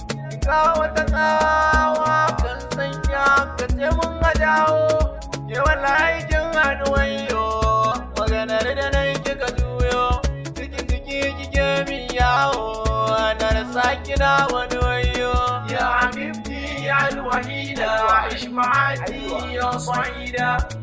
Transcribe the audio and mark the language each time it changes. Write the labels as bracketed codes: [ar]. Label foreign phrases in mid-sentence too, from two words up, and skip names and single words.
[ha] Ki kawo ta kawa, kan san ki haka ce mun ga dawo. Ke wallahi kin haɗu wayo, maganar da na yi kika juyo. Ciki ciki kike min yawo, na rasa ki na wani wayo. [ar] يا حبيبتي يا الوحيدة، عيش معاكي يا سعيدة،